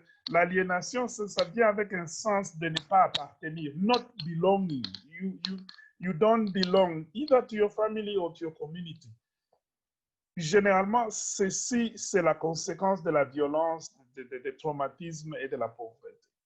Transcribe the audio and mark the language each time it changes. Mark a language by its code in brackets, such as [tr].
[fr] L'aliénation, ça vient avec un sens de ne pas appartenir, [en] not belonging. You don't belong either to your family or to your community. [fr] Généralement, ceci, c'est la conséquence de la violence, des traumatismes et de la pauvreté.